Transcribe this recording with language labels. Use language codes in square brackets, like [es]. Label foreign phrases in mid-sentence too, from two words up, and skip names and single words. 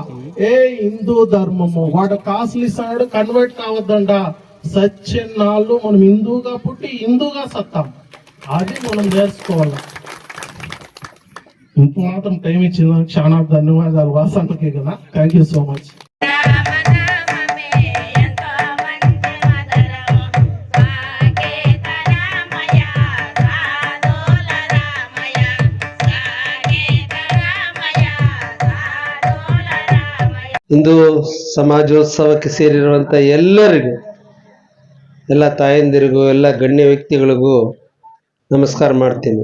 [te] హిందూ ధర్మము వాడు కాసులు ఇస్తాడు, కన్వర్ట్ కావద్దండ. సత్యనాళ్ళు మనం హిందూగా పుట్టి హిందూగా సత్తాం, అది మనం నేర్చుకోవాలా. ఇంత మాత్రం టైం ఇచ్చిన చాలా ధన్యవాదాలు వాసంతకి కదా. [en] thank you so much. [kn] ಹಿಂದೂ ಸಮಾಜೋತ್ಸವಕ್ಕೆ ಸೇರಿರುವಂಥ ಎಲ್ಲರಿಗೂ, ಎಲ್ಲ ತಾಯಂದಿರಿಗೂ, ಎಲ್ಲ ಗಣ್ಯ ವ್ಯಕ್ತಿಗಳಿಗೂ ನಮಸ್ಕಾರ ಮಾಡ್ತೀನಿ.